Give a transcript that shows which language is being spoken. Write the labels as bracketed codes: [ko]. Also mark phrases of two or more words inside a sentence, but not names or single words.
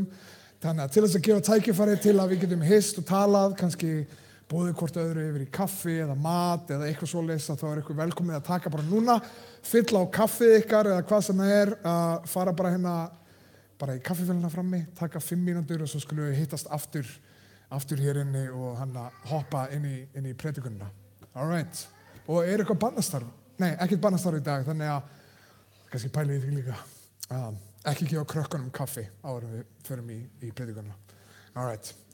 [is] Þannig að til þess að gefa tækifæri til að við getum hist og talað, kannski bóðið hvort öðru yfir í kaffi eða mat eða eitthvað svoleiðis að þá er ykkur velkomið að taka bara núna, fylla á kaffið ykkar eða hvað sem það er, að fara bara hérna bara í kaffivélina frammi, taka 5 mínútur og svo skulum við hittast aftur hér inni og hann að hoppa inn í predikunina. [en] All right. [is] Og er eitthvað barnastarf? Nei, ekkert barnastarf í dag, þannig að kannski pælið í því líka. Ekki gefa krökkunum kaffi áður en við förum í predikunina. [en] All right.